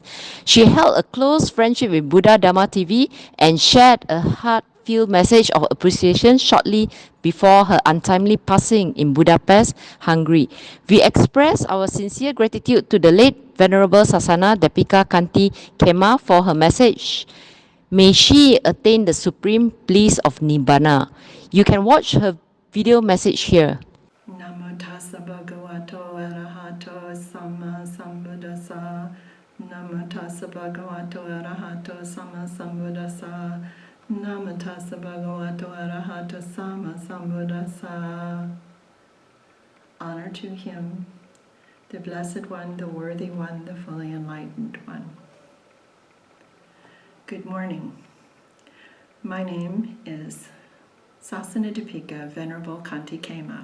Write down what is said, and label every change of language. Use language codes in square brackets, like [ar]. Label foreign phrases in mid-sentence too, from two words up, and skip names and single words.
[en] She held a close friendship with Buddha Dhamma TV and shared a heartfelt message of appreciation shortly before her untimely passing in Budapest, Hungary. We express our sincere gratitude to the late Venerable Sasana Depika Kanti Kema for her message. May she attain the supreme bliss of Nibbana. You can watch her video message here. [pi] Namo tassa bhagavato arahato sama sambuddhassa. Namo tassa bhagavato arahato sama sambuddhassa. Namo tassa bhagavato arahato sama sambuddhassa. [en] Honor to him, the Blessed One, the Worthy One, the Fully Enlightened One. Good morning. My name is Sasana Dipika Venerable Kanti Kema.